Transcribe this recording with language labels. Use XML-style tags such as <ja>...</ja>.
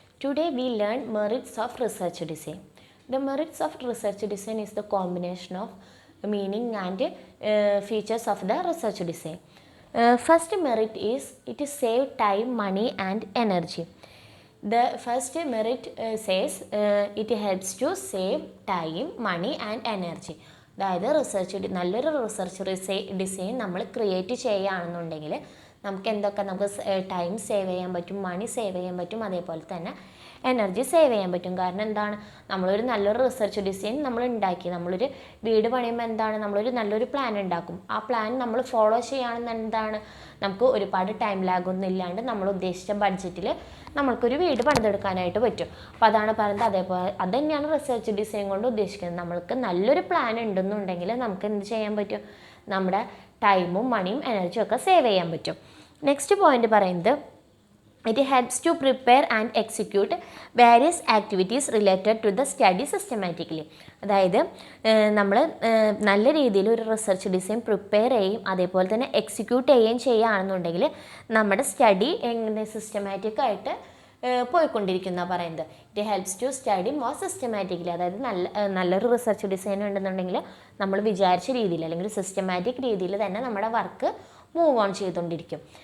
<en>Today we learn merits of research design. The merits of research design is the combination of meaning and features of the research design. First merit is it is save time, money and energy. The first merit says it helps to save time, money and energy.</en> <ml>അതായത് നല്ലൊരു research design നമ്മൾ create ചെയ്യുകയാണെന്നുണ്ടെങ്കിൽ നമുക്ക് നമുക്ക് time save ചെയ്യാൻ പറ്റും, മണി save ചെയ്യാൻ പറ്റും, അതേപോലെ തന്നെ എനർജി സേവ് ചെയ്യാൻ പറ്റും. കാരണം എന്താണ്, നമ്മളൊരു നല്ലൊരു റിസർച്ച് ഡിസൈൻ നമ്മൾ ഉണ്ടാക്കി, നമ്മളൊരു വീട് പണിയുമ്പോൾ എന്താണ്, നമ്മളൊരു നല്ലൊരു പ്ലാൻ ഉണ്ടാക്കും. ആ പ്ലാൻ നമ്മൾ ഫോളോ ചെയ്യുകയാണെന്ന് എന്താണ്, നമുക്ക് ഒരുപാട് ടൈം ലാഗൊന്നും ഇല്ലാണ്ട് നമ്മൾ ഉദ്ദേശിച്ച ബഡ്ജറ്റിൽ നമ്മൾക്കൊരു വീട് പണിതെടുക്കാനായിട്ട് പറ്റും. അപ്പോൾ അതാണ് പറയുന്നത്. അതേപോലെ അത് തന്നെയാണ് റിസർച്ച് ഡിസൈൻ കൊണ്ട് ഉദ്ദേശിക്കുന്നത്. നമ്മൾക്ക് നല്ലൊരു പ്ലാൻ ഉണ്ടെന്നുണ്ടെങ്കിൽ നമുക്ക് എന്ത് ചെയ്യാൻ പറ്റും, നമ്മുടെ ടൈമും മണിയും എനർജിയും ഒക്കെ സേവ് ചെയ്യാൻ പറ്റും. നെക്സ്റ്റ് പോയിന്റ് പറയുന്നത്</ml> <en>it helps to prepare and execute various activities related to the study systematically.</en> <ml>അതായത് നമ്മൾ നല്ല രീതിയിൽ ഒരു റിസർച്ച് ഡിസൈൻ പ്രിപ്പയർ ചെയ്യും, അതേപോലെ തന്നെ എക്സിക്യൂട്ട് ചെയ്യുകയാണെന്നുണ്ടെങ്കിൽ നമ്മുടെ സ്റ്റഡി എങ്ങനെ സിസ്റ്റമാറ്റിക് ആയിട്ട് പോയിക്കൊണ്ടിരിക്കുന്ന പറയുന്നത്.</ml> <en>It helps to study more systematically.</en> <ml>അതായത് നല്ലൊരു റിസർച്ച് ഡിസൈൻ ഉണ്ടെന്നുണ്ടെങ്കിൽ നമ്മൾ വിചാരിച്ച രീതിയിൽ അല്ലെങ്കിൽ സിസ്റ്റമാറ്റിക് രീതിയിൽ തന്നെ നമ്മുടെ വർക്ക് മൂവ് ഓൺ ചെയ്തുകൊണ്ടിരിക്കും.</ml>